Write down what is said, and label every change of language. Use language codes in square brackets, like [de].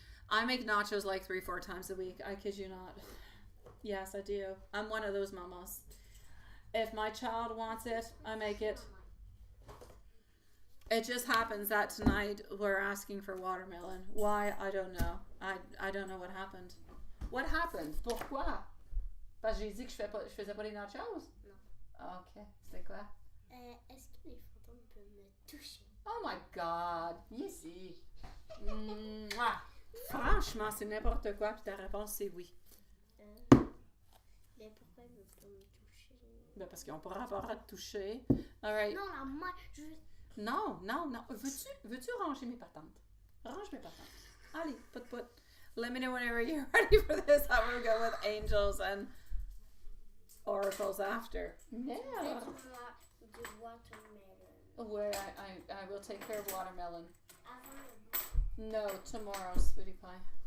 [en] I make nachos like 3-4 times a week. I kid you not. Yes, I do. I'm one of those mamas. If my child wants it, I make it. It just happens that tonight we're asking for watermelon. Why? I don't know. I don't know what happened. What happened? [fr] Pourquoi? Parce que j'ai dit que je faisais pas les nachos? Non. Ok. C'était quoi? Est-ce que les fantômes peuvent me toucher? [en] Oh my God. [fr] Ici. [en] Mouah. [fr] Franchement, c'est n'importe quoi. Puis ta réponse, c'est oui. Mais pourquoi ils veulent pas me toucher? Ben parce qu'ils n'ont pas rapport à te toucher. [en] All right. [fr] Non, la main, je veux... Non. Veux-tu ranger mes patentes? Range mes patentes. Allez, put. [en] Let me know whenever you're ready for this. I will go with angels and oracles after. Yeah. [fr] Du watermelon. [en] Where I will take care of watermelon. [fr] Avant [en] No, tomorrow, sweetie pie.